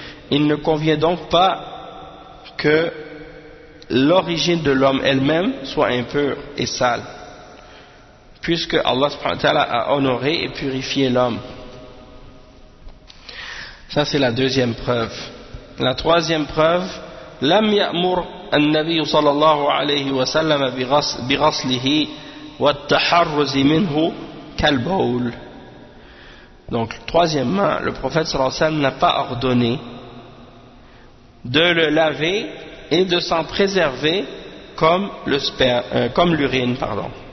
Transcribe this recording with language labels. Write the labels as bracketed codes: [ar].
[fr] Il ne convient donc pas que l'origine de l'homme elle-même soit impure et sale, puisque Allah subhanahu wa ta'ala a honoré et purifié l'homme. Ça c'est la deuxième preuve. La troisième preuve, [ar] لم يأمر النبي صلى الله عليه وسلم بغسله والتحرز منه كالبول. [fr] Donc troisièmement, le prophète [ar] صلى الله عليه وسلم [fr] n'a pas ordonné de le laver et de s'en préserver comme le sperme, comme l'urine, pardon.